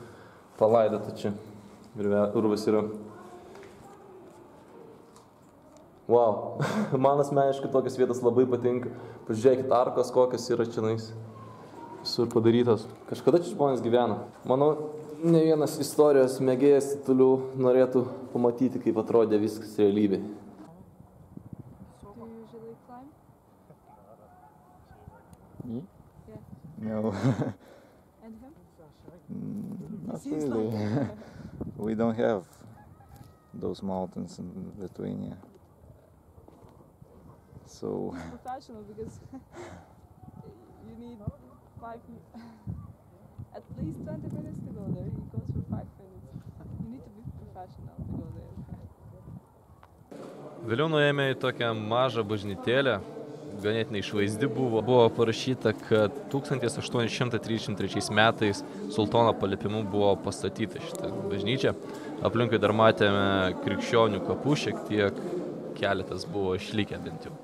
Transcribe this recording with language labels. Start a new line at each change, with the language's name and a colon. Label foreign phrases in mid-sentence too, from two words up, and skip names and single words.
Lithuanian: Palaidota čia. Ir urvas yra. Wow. Man asmeniškai tokias vietas labai patinka. Pažiūrėkit, arkos kokios yra čionais. Visur padarytos. Kažkada čia žmonės gyvena. Manau, ne vienas istorijos mėgėjas toliau norėtų pamatyti, kaip atrodė viskas realybė.
English: No. Not really. We don't have those mountains in Lithuania. So professional because you need at least 20 minutes to go there. He goes for 5 minutes. You need to be professional to go there.
Lithuanian: Vėliau nuėjome į tokią mažą bažnytėlę. Ganėtinai išvaizdi buvo. Buvo parašyta, kad 1833 metais sultono paliepimu buvo pastatyta šitą bažnyčią. Aplinkui dar matėme krikščionių kapų, šiek tiek keletas buvo išlikę bent jau.